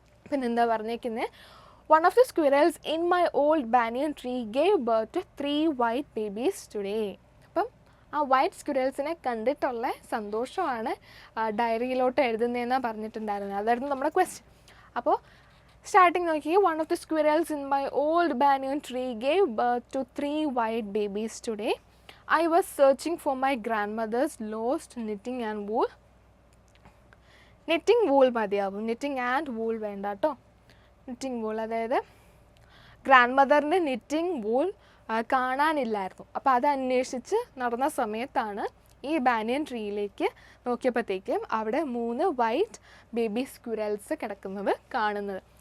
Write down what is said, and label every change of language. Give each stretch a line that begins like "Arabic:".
Malayalam: പിന്നെ എന്താ പറഞ്ഞേക്കുന്നത്,
English: One of the squirrels in my old banyan tree gave birth to 3 white babies today.
Malayalam: അപ്പം ആ വൈറ്റ് സ്ക്വിറൽസിനെ കണ്ടിട്ടുള്ള സന്തോഷമാണ് ഡയറിയിലോട്ട് എഴുതുന്നതെന്നാണ് പറഞ്ഞിട്ടുണ്ടായിരുന്നത്. അതായിരുന്നു നമ്മുടെ ക്വസ്റ്റ്യൻ. അപ്പോൾ സ്റ്റാർട്ടിങ് നോക്കി,
English: One of the squirrels in my old banyan tree gave birth to 3 white babies today. I was searching for my grandmother's lost knitting and wool.
Malayalam: Knitting wool മതിയാവും, നിറ്റിംഗ് ആൻഡ് വൂൾ വേണ്ട കേട്ടോ. Knitting wool, അതായത് grand മദറിൻ്റെ knitting wool കാണാനില്ലായിരുന്നു. അപ്പോൾ അത് അന്വേഷിച്ച് നടന്ന സമയത്താണ് ഈ ബാനിയൻ ട്രീയിലേക്ക് നോക്കിയപ്പോഴത്തേക്കും അവിടെ 3 വൈറ്റ് ബേബി സ്ക്വിറൽസ് കിടക്കുന്നത് കാണുന്നത്.